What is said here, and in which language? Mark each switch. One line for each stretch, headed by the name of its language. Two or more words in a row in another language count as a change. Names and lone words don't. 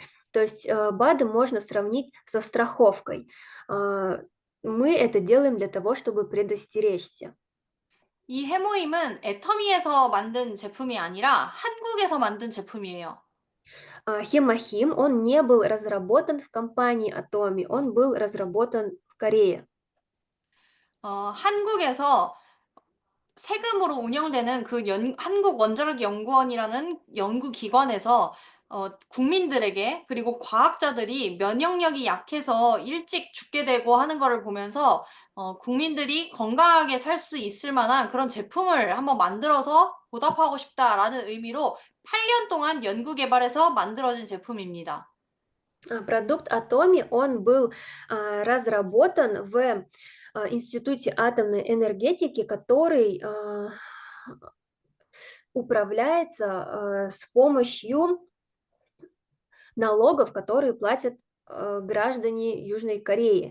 Russian: То есть БАДы можно сравнить со страховкой. Мы это делаем для того, чтобы предостеречься.
Korean: 이 해모임은 애터미에서 만든 제품이 아니라 한국에서 만든 제품이에요.
Russian: Хемахим, он не был разработан в компании Atomi, он был разработан в Корее.
Korean: 한국에서 세금으로 운영되는 그 한국원자력연구원이라는 연구기관에서 국민들에게 그리고 과학자들이 면역력이 약해서 일찍 죽게 되고 하는 거를 보면서 국민들이 건강하게 살 수 있을 만한 그런 제품을 한번 만들어서 보답하고 싶다라는 의미로 8년 동안 연구 개발해서 만들어진 제품입니다.
Russian: Продукт Atomi, он был разработан в Институте атомной энергетики, который управляется с помощью налогов, которые платят граждане Южной Кореи.